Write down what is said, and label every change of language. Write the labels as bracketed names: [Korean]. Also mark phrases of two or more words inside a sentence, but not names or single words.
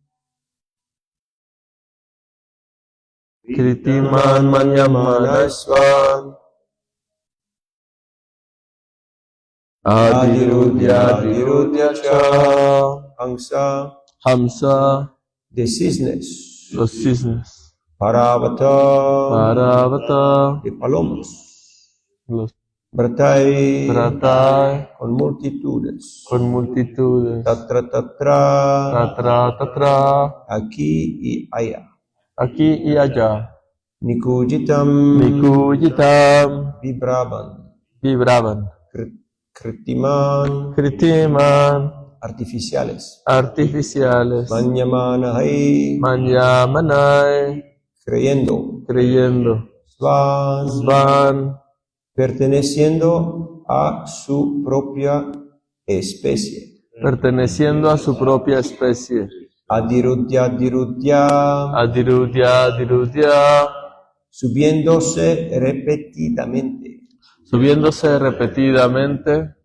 [Sanskrit] Kritiman manyamana svan. Adirudya cha. Hamsa. [Spanish] De cisnes. Los cisnes. Paravata. De palomas. Los [Sanskrit] Vratai. [Spanish] con multitudes. [Sanskrit] Tatra. [Spanish] Aquí y allá. Aquí y allá. [Sanskrit] Nikujitam. [Spanish] Vibraban. Kritiman. Artificiales. [Sanskrit] Manyamanai. [Spanish] Creyendo. [Sanskrit] Svan. [Spanish] Perteneciendo a su propia especie. [Sanskrit] Adirudya. [Spanish] Subiéndose repetidamente.